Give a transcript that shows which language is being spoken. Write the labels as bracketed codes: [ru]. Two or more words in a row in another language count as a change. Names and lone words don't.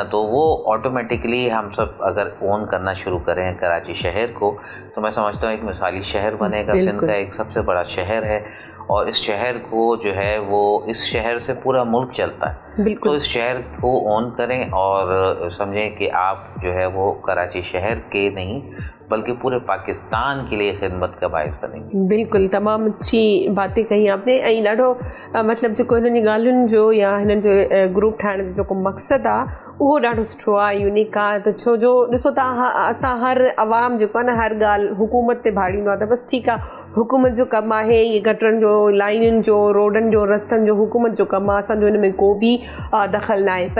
[ur] تو وہ آٹومیٹکلی ہم سب اگر اون کرنا شروع کریں کراچی شہر کو، تو میں سمجھتا ہوں ایک مثالی شہر بنے گا، سندھ کا ایک سب سے بڑا شہر ہے، اور اس شہر کو جو ہے وہ اس شہر سے پورا ملک چلتا ہے، تو اس شہر کو اون کریں اور سمجھیں کہ آپ جو ہے وہ کراچی شہر کے نہیں بلکہ پورے پاکستان کے لیے خدمت کا باعث بنے گی۔ بالکل، تمام اچھی باتیں کہیں آپ نے، [sd] ऐं ॾाढो मतिलबु जेको हिननि जी ॻाल्हियुनि जो या हिननि जो ग्रुप ठाहिण जो जेको मक़सदु आहे उहो ॾाढो सुठो आहे, यूनिक आहे। त छो जो ॾिसो तव्हां असां हर आवाम जेको आहे न हर ॻाल्हि हुकूमत ते भाड़ींदो आहे, त बसि ठीकु आहे, हुकूमत जो कमु आहे, इहे गटरनि जो, लाइनुनि जो, रोडनि जो, रस्तनि जो हुकूमत जो कमु आहे, असांजो हिन में को बि दख़ल न आहे।